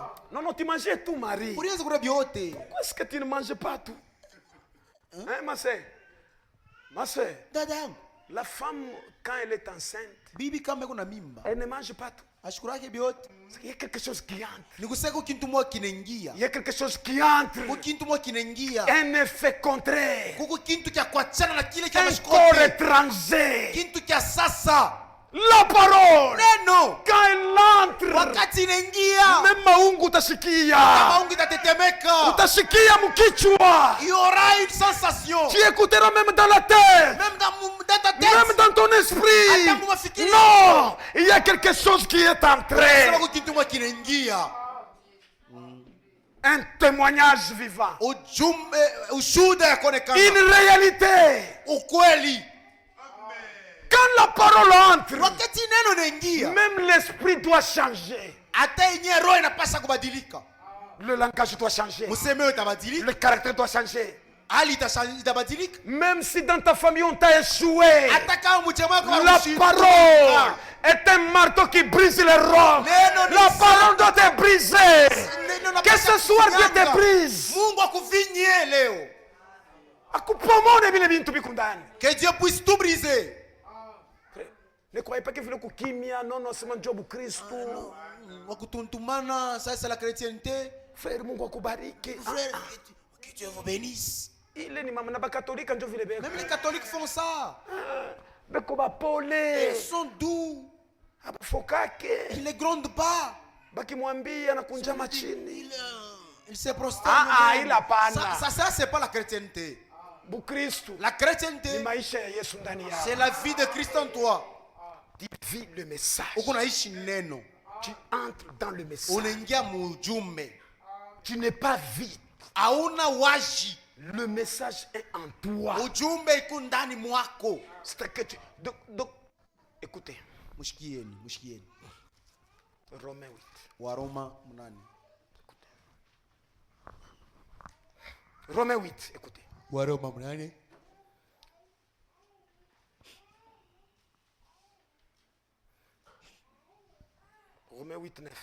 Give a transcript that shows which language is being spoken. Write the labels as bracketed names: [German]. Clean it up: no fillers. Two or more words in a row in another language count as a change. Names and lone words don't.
[French] Non, non, tu mangeais tout, Marie. [Swahili] Ulianza kula vyote. [French] Pourquoi est-ce que tu ne manges pas tout? Hein, ma soeur? Ma soeur, [Swahili] Dada yangu, [French] la femme, quand elle est enceinte, [Swahili] bibi kama iko na mimba, [French] elle ne mange pas tout. [Swahili] ashukurake vyote. [French] Il y a quelque chose qui entre. [Swahili] Ni kusema kintu moja kinaingia. [French] Il y a quelque chose qui entre. [Swahili] Kuko kintu moja kinaingia. [French] Un effet contraire. [Swahili] Kuko kintu cha kuachana na kile cha [French] Un corps mashikote. étranger. [Swahili] Kintu cha sasa. [French] La parole. [Swahili] Neno [French] Quand elle entre, [Swahili] wakati inaingia, même maungu utasikia. maungu itatetemeka. Utasikia mkichwa. [French] Il y aura une sensation. Tu écouteras même dans la tête. Même dans ta tête. Même dans ton esprit. [Swahili] Hata mafikiri. [French] Non, il y a quelque chose qui est entré. [Swahili] Sababu kitu moja kinaingia. [French] Un témoignage vivant. [Swahili] Ujumbe, ushuhuda ya kuonekana. [French] Une réalité. [Swahili] Ukweli. [French] Quand la parole entre, [Swahili] Wakati neno inaingia, [French] même l'esprit doit changer. [Swahili] hata yenyewe roho inapaswa kubadilika. [French] Le langage doit changer. [Swahili] Msemeo itabadilika. [French] Le caractère doit changer. [Swahili] Hali itabadilika. [French] Même si dans ta famille on t'a échoué, [Swahili] Hata kama mchema wako [French] la parole est un marteau qui brise les rocs. La parole doit te briser. Que ce soir Dieu te brise. [Swahili] Mungu akuvinye leo. Akupomone vile bintu bikundani. [French] Que Dieu puisse tout briser. Ne croyez pas que [Swahili] vile kukimia, [French] non non, c'est mon job Kristo. Wakutuntumana, ça c'est la chrétienté. Frère, [Swahili] Mungu akubariki. [French] Frère, que Dieu vous bénisse. [Swahili] Ile ni mama na bakatolika ndio vile beko. [French] Même les catholiques font ça. [Swahili] Beko ba pole. [French] Ils sont doux. [Swahili] Abafokake. [French] Ils ne grondent pas. [Swahili] Bakimwambia anakunjama chini. [French] Ils se prosternent. Il a pas na. Ça c'est pas la chrétienté. [Swahili] Bukristo. [French] La chrétienté, [Swahili] Ni maisha ya Yesu ndani yako. [French] c'est la vie de Christ en toi. Tu vis le message. [Swahili] Ukunaishi neno. [French] Tu entres dans le message. [Swahili] Unaingia mujumbe. [French] Tu n'es pas vide. [Swahili] Hauna waji. [French] Le message est en toi. [Swahili] Ujumbe iko ndani mwako. [French] C'est que tu... Donc, écoutez. [Swahili] Mushikieni. [French] Romains 8. [Swahili] Waroma 8. [French] Romains 8, écoutez. [Swahili] Waroma 8. [French] Romains 8, 9.